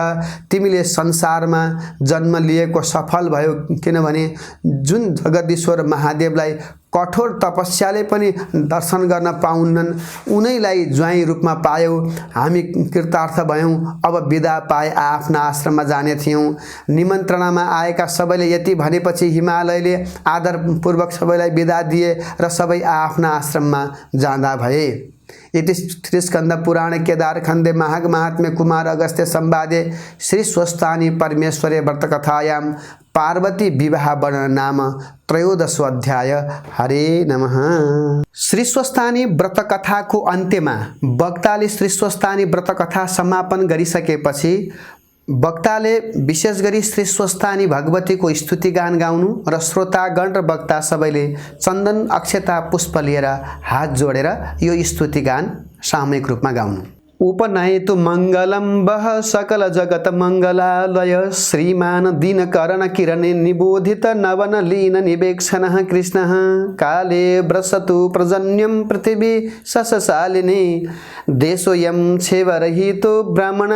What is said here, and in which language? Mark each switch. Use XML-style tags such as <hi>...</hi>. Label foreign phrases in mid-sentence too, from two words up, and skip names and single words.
<ne>तिमीले संसारमा जन्म लिएको सफल भयो, किनभने जुन जगदीश्वर महादेवलाई कठोर तपस्याले पनि दर्शन गर्न पाउन्नन्, उनैलाई ज्वाइँ रूपमा पायौ, हामी कृतार्थ भयौँ। अब बिदा पाए आफ्ना आश्रममा जाने थियौँ। निमन्त्रणामा आएका सबैले यति भनेपछि हिमालयले आदरपूर्वक सबैलाई बिदा दिए र सबै आफ्ना आश्रममा जाँदा भए।</ne> <sa>इति श्रीस्कन्द पुराण केदारखण्डे महाग महात्म्य कुमार अगस्त्य संवादे श्री स्वस्थानी परमेश्वरे व्रतकथायां पार्वती विवाह वर्णन नाम त्रयोदशो अध्याय। हरे नमः।</sa> <ne>श्री स्वस्थानी व्रतकथाको अन्त्यमा वक्ताले श्री स्वस्थानी व्रतकथा समापन गरिसकेपछि वक्ताले विशेष गरी श्री स्वस्थानी भगवतीको स्तुतिगान गाउनु र श्रोतागण र वक्ता सबैले चन्दन अक्षता पुष्प लिएर हात जोडेर यो स्तुतिगान सामूहिक रूपमा गाउनु।</ne> <sa>उपनयतु मङ्गलं वः सकल जगत मङ्गलालय श्रीमान दीनकरण किरणे निबोधित नवन लीन निवेक्षणः कृष्णः काले व्रसतु प्रजन्यं पृथिवी शशशालिनी देशोऽयं क्षेवरहितो ब्राह्मणा</sa>